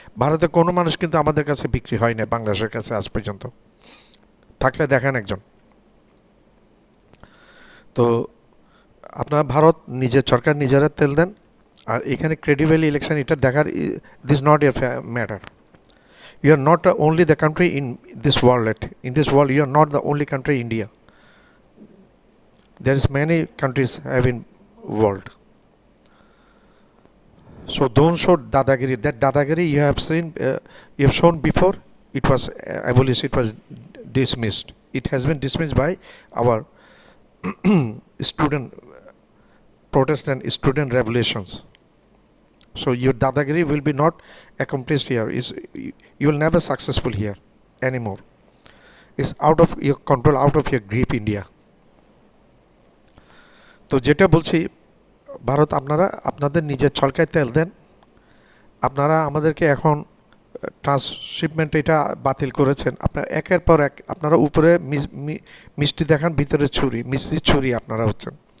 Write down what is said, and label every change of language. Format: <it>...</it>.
<bn>ভারতের কোনো মানুষ কিন্তু আমাদের কাছে বিক্রি হয় না বাংলাদেশের কাছে আজ পর্যন্ত। থাকলে দেখেন একজন। তো আপনার ভারত নিজের সরকার নিজেরা তেল দেন, আর এখানে ক্রেডিবল ইলেকশন এটা দেখার,</bn> <en>This not a matter. You are not only the country in this world. In this world, you are not the only country, India. There is many countries have in world. So don't show dadagiri. That dadagiri you have shown before. It was abolished. It was dismissed. It has been dismissed by our student protest and student revolutions. So your dadagiri will be not accomplished here. You will never successful here anymore. It's out of your control, out of your grip, India.</en> <bn>তো যেটা বলছি, ভারত আপনারা আপনাদের নিজের ছলকায় তেল দেন। আপনারা আমাদেরকে এখন ট্রান্সশিপমেন্ট এটা বাতিল করেছেন। আপনারা একের পর এক আপনারা উপরে মিষ্টি দেখান, ভিতরে ছুরি, মিষ্টি ছুরি আপনারা হচ্ছেন।</bn>